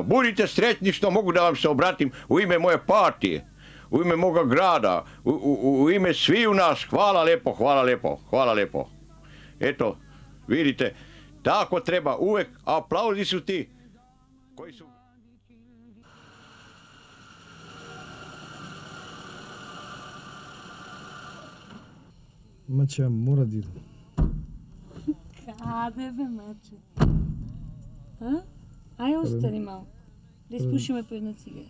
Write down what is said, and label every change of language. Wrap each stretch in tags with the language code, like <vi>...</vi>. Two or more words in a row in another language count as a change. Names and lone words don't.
<sr>Budite sretni što mogu da vam se obratim u ime moje partije, u ime moga grada, u ime sviju nas, hvala lepo, hvala lepo, hvala lepo. Eto, vidite, tako treba uvek, aplauzi su ti koji su...</sr> <mk>Маче, ја мора да идам. Каде бе, маче? А? Ај, остани малко. Да изпушиме по една цигара.</mk>